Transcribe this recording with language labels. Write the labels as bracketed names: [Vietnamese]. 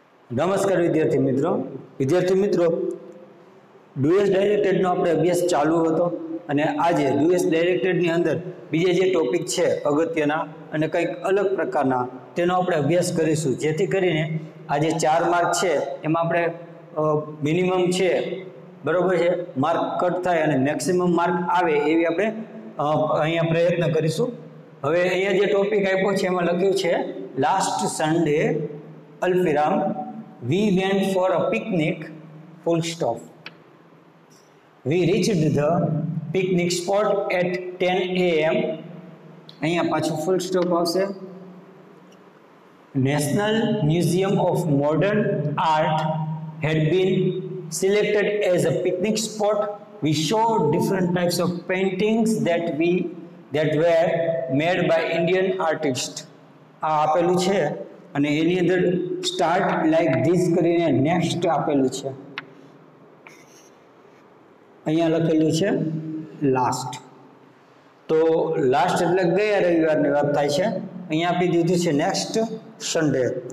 [Gujarati] નમસ્કાર વિદ્યાર્થી મિત્રો ડુએસ ડાયરેક્ટેડનો આપણે અભ્યાસ ચાલુ હતો અને આજે ડુએસ ડાયરેક્ટેડની અંદર બીજા જે ટોપિક છે અગત્યના અને કંઈક અલગ પ્રકારના તેનો આપણે અભ્યાસ કરીશું, જેથી કરીને આજે 4 માર્ક છે એમાં આપણે મિનિમમ છે બરોબર છે માર્ક કટ થાય અને મેક્સિમમ માર્ક આવે એવી આપણે અહીંયા પ્રયત્ન કરીશું। હવે અહીંયા જે ટોપિક આપ્યો છે એમાં લખ્યું છે last Sunday અલ્પિરામ [English] we went for a picnic full stop. We reached the picnic spot at 10 am. [Gujarati] અહીંયા પાછું full stop આવશે। [English] National Museum of Modern Art had been selected as a picnic spot. We saw different types of paintings that were made by Indian artists. [Gujarati] આ આપેલું છે અને એની અંદર start like this કરીને next આપેલું છે, અહીંયા લખેલું છે લાસ્ટ, તો લાસ્ટ એટલે ગયા રવિવારની વાત થાય છે, અહીંયા આપી દીધું છે નેક્સ્ટ સન્ડે।